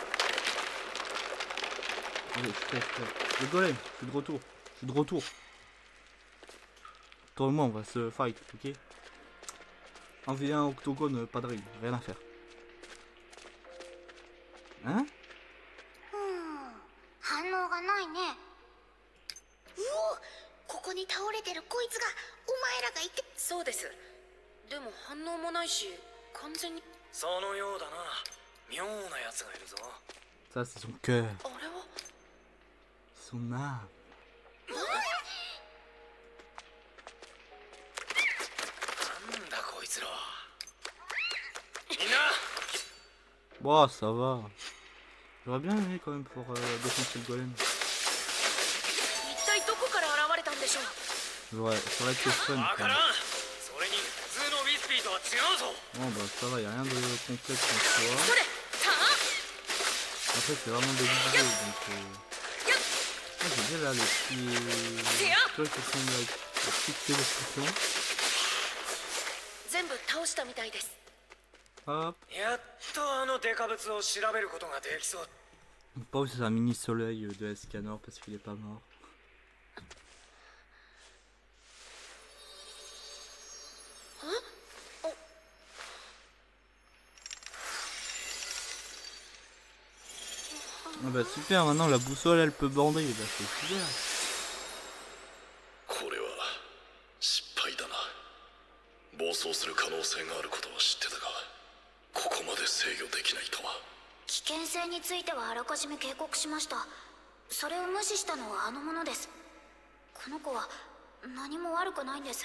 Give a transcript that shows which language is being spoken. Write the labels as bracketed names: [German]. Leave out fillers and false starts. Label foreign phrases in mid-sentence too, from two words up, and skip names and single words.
[French] Allez, je suis prêt. Le golem, je suis de retour. Je suis de retour. Toi et moi, on va se fight, ok? En V1 octogone, pas de règle, rien à faire. Hein? [Japanese] 反応がないね。うお、ここに倒れてるこいつがお前らがいて。そうです。でも反応もないし、完全に。そのようだな。妙な奴がいるぞ。 [French] Ça, c'est son cœur, [Japanese] あれは [French] son âme. [Japanese] なんだこいつらは。みんな [French] Bon, ça va. J'aurais bien aimé quand même pour défoncer le golem. [Japanese] 一体どこから現れたんでしょう。 [French] Ça aurait été fun [Japanese] わ [French] quand [Japanese] か [French] même. [Japanese] らん。それに普通のウィスピーとは違うぞ。 [French] Bon, bah ça va, y a rien de complexe en [Japanese] そ [French] soi. [Japanese] れ、さ [French] Après, c'est vraiment des vidéos donc. Ah, j'aime bien là les petits. Tu vois, qui font la petite illustration. [Japanese] あ、全部倒したみたいです。 [French] Hop. [Japanese] やっとあのデカブツを調べることができそう。 [French] On pose un mini soleil de Escanor parce qu'il est pas mort. Ah bah super, maintenant la boussole elle peut bander, bah c'est super. [Japanese] これは失敗だな。暴走する可能性があることは知ってたが、ここまで制御できないとは。危険性についてはあらかじめ警告しました。それを無視したのはあの者です。この子は何も悪くないんです。